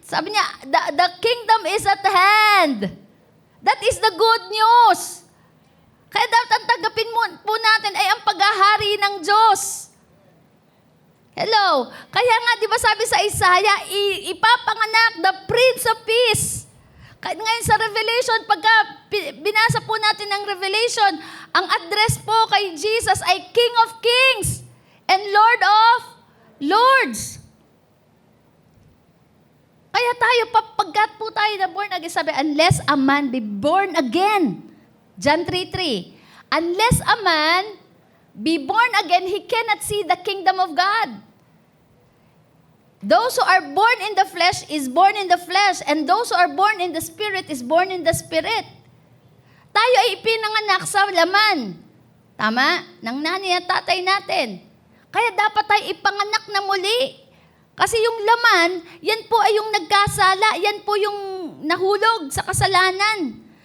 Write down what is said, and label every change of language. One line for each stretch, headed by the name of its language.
Filipino: Sabi niya,
English: the kingdom is at hand. That is the good news.
Filipino: Kaya dapat ang tanggapin po natin ay ang paghahari ng Diyos. Hello? Kaya nga, di ba sabi sa Isaiah, ipapanganak
English: the Prince of Peace.
Filipino: Ngayon sa Revelation, pagka binasa po natin ang Revelation, ang address po kay Jesus ay
English: King of Kings and Lord of Lords.
Filipino: Kaya tayo, pagkat po tayo na
English: born again, sabi, unless a man be born again, John 3:3. Unless a man be born again, he cannot see the kingdom of God. Those who are born in the flesh is born in the flesh, and those who are born in the spirit is born in the spirit.
Filipino: Tayo ay ipinanganak sa laman. Tama? Ng nanay at tatay natin. Kaya dapat tayo ipanganak na muli. Kasi yung laman, yan po ay yung nagkasala, yan po yung nahulog sa kasalanan.